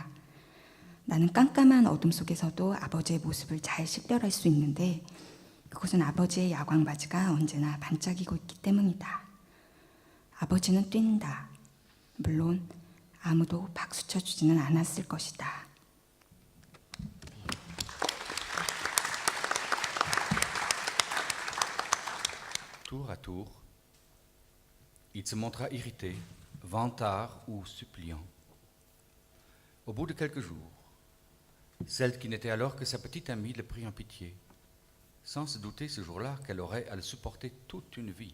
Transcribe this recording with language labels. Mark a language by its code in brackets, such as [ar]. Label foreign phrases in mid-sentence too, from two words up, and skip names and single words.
[ko] 나는 깜깜한 어둠 속에서도 아버지의 모습을 잘 식별할 수 있는데 그것은 아버지의 야광 바지가 언제나 반짝이고 있기 때문이다. 아버지는 뛴다. 물론 아무도 박수 쳐주지는 않았을 것이다. [fr] Tour à tour, il se montra irrité, vantard ou suppliant. Au bout de quelques jours, celle qui n'était alors que sa petite amie le prit en pitié, sans se douter ce jour-là qu'elle aurait à le supporter toute une vie.